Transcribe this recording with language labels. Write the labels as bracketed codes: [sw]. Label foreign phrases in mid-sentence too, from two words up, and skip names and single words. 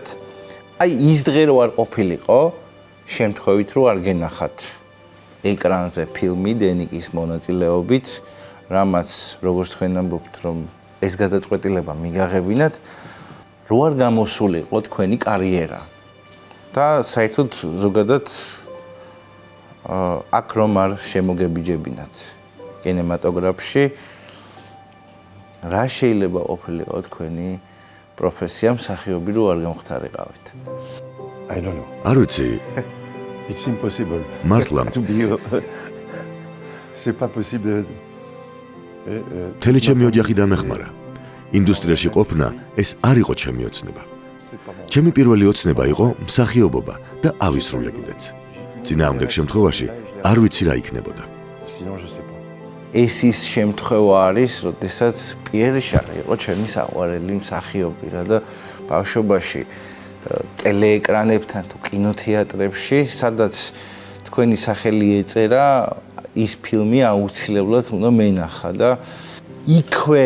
[ka] აი ის დღე რო არ ყოფილიყო, შემთხვევით რო არ გენახათ ეკრანზე ფილმი დენიკის მონაწილეობით, რამაც როგორც თქვენ ამბობთ, რომ ეს გადაწყვეტილება მიგაღებინათ, რო არ გამოსულიყო თქვენი კარიერა. და საერთოდ ზოგადად აქ რომ არ შემოგებიჯებინათ კინემატოგრაფში, რა შეიძლება ყოფილიყო თქვენი პროფესია მსახიობი რო არ გამხდარიყავით? [en] I don't know. [ka] არ ვიცი, [en] It's impossible. [ka] მართლა [en] To be. [fr] C'est pas possible. [ka] მთელი ჩემი ოჯახი დამეხმარა. ინდუსტრიაში ყოფნა ეს არ იყო ჩემი ოცნება. ჩემი პირველი ოცნება იყო მსახიობობა და ავისრულე კიდეც. წინააღმდეგ შემთხვევაში არ ვიცი რა იქნებოდა. [fr] Sinon je sais pas. [ka] ეს ის შემთხვევა არის, როდესაც პიერ რიშარი იყო ჩემი საყვარელი მსახიობი რა და ბავშვობაში ტელეეკრანებთან თუ კინოთეატრებში, სადაც თქვენი სახელი ეწერა, ის ფილმი აუცილებლად უნდა მენახა და იქვე